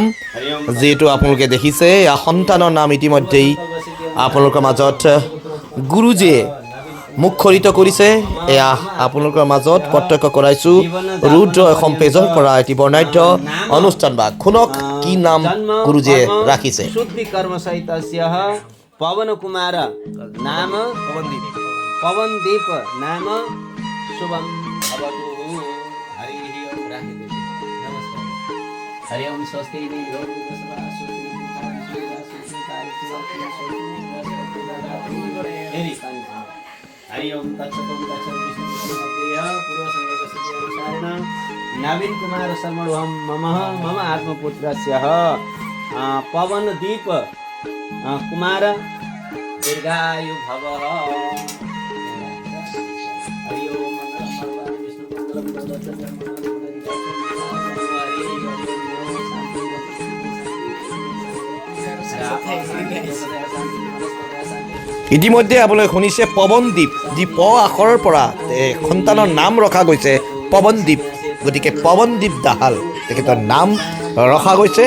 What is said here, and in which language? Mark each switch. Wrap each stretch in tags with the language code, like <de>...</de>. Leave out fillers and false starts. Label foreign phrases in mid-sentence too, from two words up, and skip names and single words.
<as>যিহেতু আপোনালোকে দেখিছে এয়া সন্তানৰ নাম ইতিমধ্যেই আপোনালোকৰ মাজত গুৰুজীয়ে মুখৰিত কৰিছে। এয়া আপোনালোকৰ মাজত প্ৰত্যক্ষ কৰাইছোঁ ৰুদ্ৰ অসম পেজৰ পৰা এটি বৰ্ণাঢ্য অনুষ্ঠান ভাগ। শুনক কি নাম গুৰুজীয়ে ৰাখিছে।</as> <sa>शुद्धि कर्म सहित पवन कुमार नाम पवनदीप नाम शुभम भवतु। हरि ओम स्वस्ति हरि ओम तत्सतम नवीन कुमार शर्मणोहम मम आत्मपुत्रस्य पवनदीप कुमार दीर्घायु भवः। हरि ओम मंगलम विष्णु मंगलम</sa> <as>ইতিমধ্যে আপোনালোকে শুনিছে পৱনদ্বীপ, যি প আখৰৰ পৰা সন্তানৰ নাম ৰখা গৈছে পৱনদ্বীপ। গতিকে পৱনদ্বীপ দাহাল তেখেতৰ নাম ৰখা গৈছে।</as>